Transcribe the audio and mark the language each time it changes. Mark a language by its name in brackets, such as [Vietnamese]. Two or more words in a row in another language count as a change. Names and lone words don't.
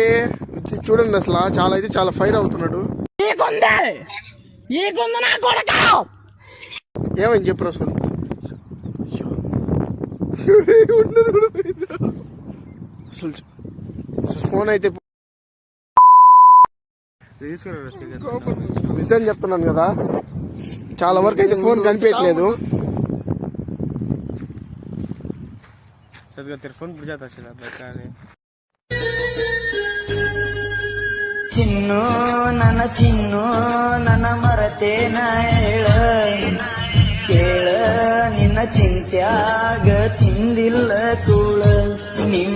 [Telugu] చూడండి అసలు చాలా అయితే చాలా ఫైర్ అవుతున్నాడు. ఏమని చెప్పు రసూల్ ఫోన్ అయితే నిజం చెప్తున్నాను కదా, చాలా వరకు అయితే ఫోన్ కనిపించట్లేదు. [Kannada] ಚಿನ್ನು ನನ್ನ ಮರತೇನ ಹೇಳ ಕೇಳ ನಿನ್ನ ಚಿಂತ್ಯಾಗ ತಿಂದಿಲ್ಲ ತೂಳ ನಿಮ್ಮ